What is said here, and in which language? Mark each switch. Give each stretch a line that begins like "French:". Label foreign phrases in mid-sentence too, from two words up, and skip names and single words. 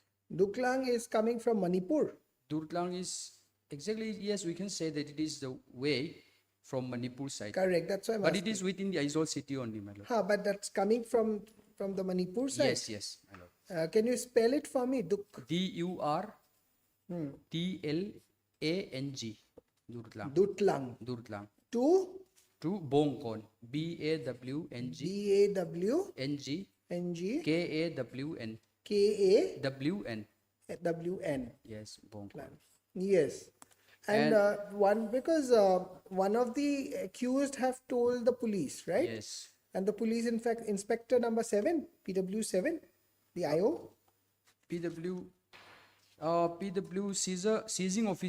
English: Duklang is coming from Manipur. Durtlang is exactly, yes, we can say that it is the way from Manipur side. Correct. That's why I'm But it asking. is within the Aizawl city only, my lord. But that's coming from the Manipur side. Yes, yes, my lord. Can you spell it for me? Durtlang. Durtlang. Dutlang. Durtlang. To Bongkon. Bawng. BAWNG NG. KAWN. KAWN. WN. Yes, Bongkon. Yes. And because one of the accused have told the police, right? Yes. And the police, in fact, inspector number 7, PW 7, the IO. PW seizing office.